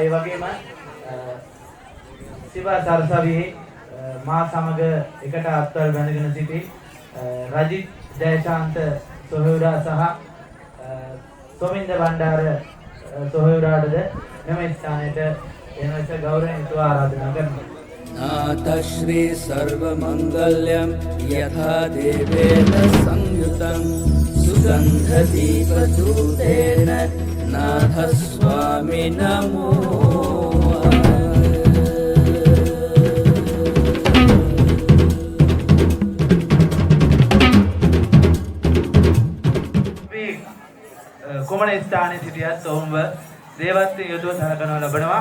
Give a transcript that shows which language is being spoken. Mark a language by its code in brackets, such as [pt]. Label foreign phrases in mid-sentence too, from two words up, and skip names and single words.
[si] ඒ වගේම සිවා සරසවියේ මා සමග එකට අත්වල බැඳගෙන සිටි රජිත් ජයශාන්ත සොහොයුරා සහ සොමින්ද බණ්ඩාර සොහොයුරාටද මෙම ස්ථානයට එනස ගෞරවයෙන් යුතුව ආරාධනා කරනවා. [sa] नाथश्री सर्वमङ्गल्यं यथा देवेन संयुतं सुगन्धदीपदूतेन नाथस्वामी नमो [si] කුමන ස්ථානයේ සිටියත් ඔවුන්ව දේවත්වයෙන් යුතුව සලකනු ලබනවා.